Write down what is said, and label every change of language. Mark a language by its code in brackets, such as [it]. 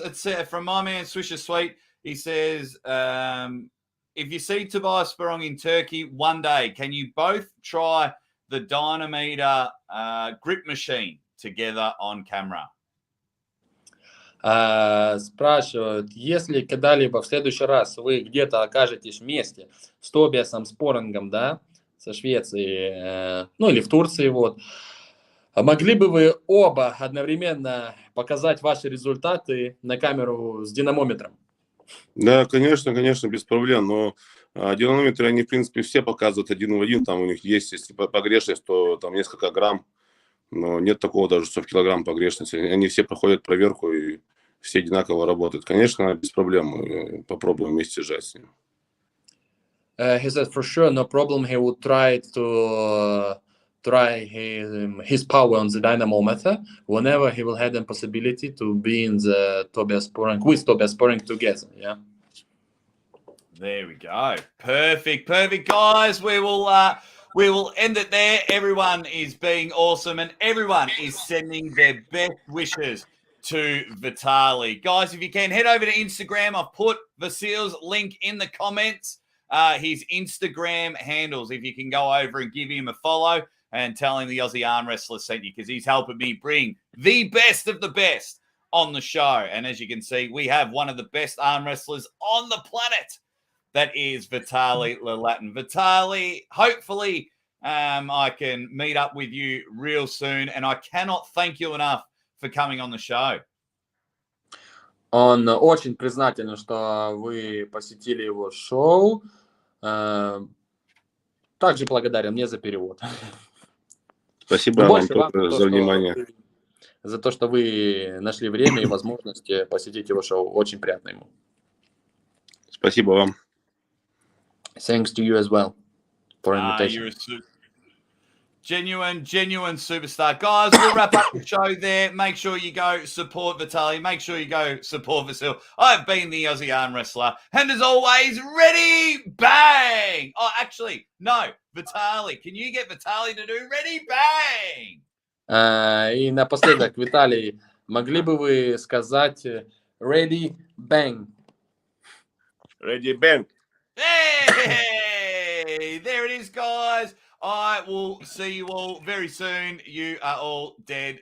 [en] It's from my man Swisher Sweet. He says, if you see Tobias Sperong in Turkey one day, can you both try the Dynameter grip machine together on camera? [ru] Спрашивают, если когда-либо в следующий раз вы где-то окажетесь вместе с Тобиасом Спорингом, да, со Швеции, ну или в Турции, вот, могли бы вы оба одновременно показать ваши результаты на камеру с динамометром? Да, конечно, без проблем, но динамометры, они, в принципе, все показывают один в один, там у них есть, если погрешность, то там несколько грамм, но нет такого даже, что в килограмм погрешности, они все проходят проверку и все одинаково работают. Конечно, без проблем, мы попробуем вместе сжать с ним. [en] He said for sure, no problem, he would try to try his power on the dynamometer whenever he will have the possibility to be in the Tobias Sperong with Tobias Sperong together. Yeah. There we go. Perfect, guys. We will end it there. Everyone is being awesome, and everyone is sending their best wishes to Vitaly. Guys, if you can, head over to Instagram. I've put Vasil's link in the comments. His Instagram handles. If you can go over and give him a follow and tell him the Aussie ArmWrestler sent you, because he's helping me bring the best of the best on the show. And as you can see, we have one of the best arm wrestlers on the planet. That is Vitaly Laletin. Vitaly, hopefully I can meet up with you real soon. And I cannot thank you enough for coming on the show. [ru] Он очень признателен, что вы посетили его шоу. Также благодарен мне за перевод. Спасибо вам за внимание. За то, что вы нашли время и возможность посетить его шоу. Очень приятно ему. Спасибо вам. [en] Thanks to you as well for invitation. You're a genuine superstar. Guys, we'll wrap up the show there. Make sure you go support Vitaly. Make sure you go support Vasil. I've been the Aussie Arm Wrestler. And as always, ready, bang! Oh, actually, no. Vitaly, can you get Vitaly to do ready, bang? [ru] И напоследок, Виталий, могли бы вы сказать [en] ready, bang? Ready, bang. Hey! There it is, guys. I will see you all very soon. You are all dead